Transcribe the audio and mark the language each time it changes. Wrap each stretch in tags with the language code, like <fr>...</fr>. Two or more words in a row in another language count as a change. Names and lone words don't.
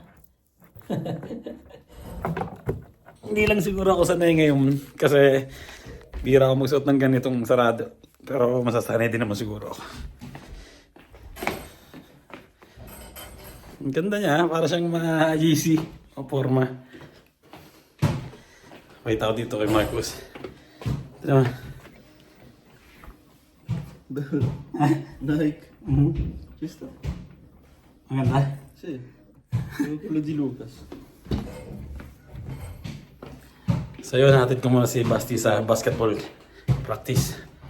<tl>Hindi lang siguro ako sanay ngayon kasi bihira ako magsuot ng ganitong sarado. Pero masasanay din naman siguro ako. Ang ganda niya, para siyang ma-Yeezy o forma. Wait ako dito kay Marcos. Ito naman. Nike.</tl> <it>Ci sta.</it> <tl>Ang ganda.</tl> <it>Sì. Quello di Lucas.</it> <tl>So yun, hatid ko muna si Basti sa basketball practice.</tl>